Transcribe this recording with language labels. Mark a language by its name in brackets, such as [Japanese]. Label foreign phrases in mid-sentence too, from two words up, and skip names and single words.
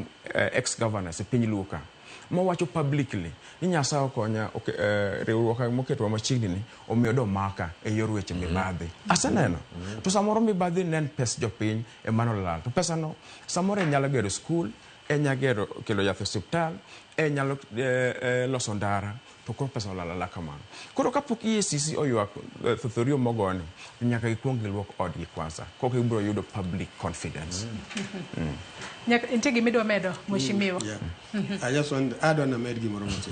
[English] ex governors [Luo (Kenya and Tanzania)] e piny Luka mowacho publicly ni Nyasaye okonya riwruok moketwa machiegni ni omiyo do maka e yor weche mibadhi aseneno to samoro mibadhi nen pes jopiny e mano lal to pesa no samoro nyalo gero skul nyalo kelo yath hospital nyalo loso ndara to koro pesa olala kamano koro kapok EACC oywak thorio mogoni nyaka gikuong giluok odgi kwanza kok ibiro yudo [English] public confidence. [Luo (Kenya and Tanzania)] Nyaka integi midwa medo mheshimiwa. [English] I just want add on a [Luo (Kenya and Tanzania)] med gimoro matin.